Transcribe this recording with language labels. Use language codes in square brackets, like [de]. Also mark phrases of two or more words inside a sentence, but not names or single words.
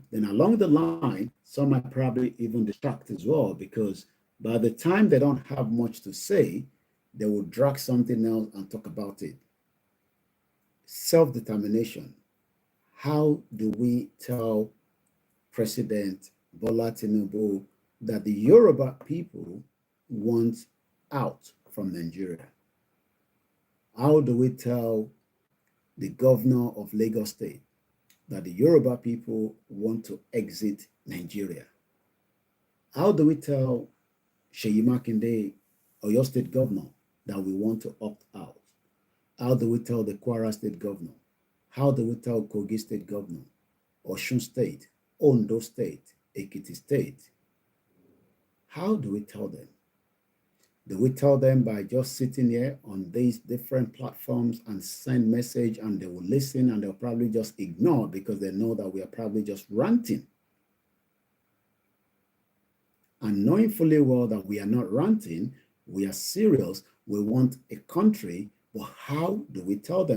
[en] Then along the line, some might probably even distract as well, because by the time they don't have much to say, they will drag something else and talk about it. Self-determination. How do we tell President Bola Tinubu that the Yoruba people want out from Nigeria? How do we tell the governor of Lagos State that the Yoruba people want to exit Nigeria? How do we tell Seyi Makinde, Oyo State governor, that we want to opt out? How do we tell the Kwara State governor? How do we tell Kogi State governor, Osun State, Ondo State, Ekiti State? How do we tell them? Do we tell them by just sitting here on these different platforms and send message and they will listen and they'll probably just ignore because they know that we are probably just ranting? And knowing fully well that we are not ranting, we are serious, we want a country, but how do we tell them?